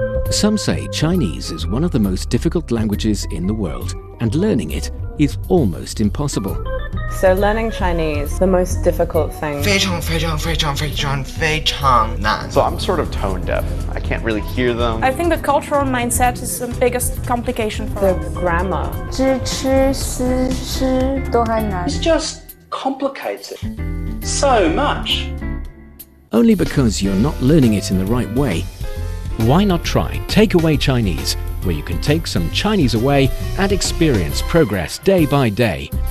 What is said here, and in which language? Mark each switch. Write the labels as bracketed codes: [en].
[en] Some say Chinese is one of the most difficult languages in the world, and learning it is almost impossible. So learning Chinese, the most difficult thing. [zh] 非常非常非常非常非常难. [en] So I'm sort of tone deaf. I can't really hear them. I think the cultural mindset is the biggest complication for The grammar. [zh] 知吃思诗都还难 [en] It's just complicated so much. Only because you're not learning it in the right way. Why not try Takeaway Chinese, where you can take some Chinese away and experience progress day by day.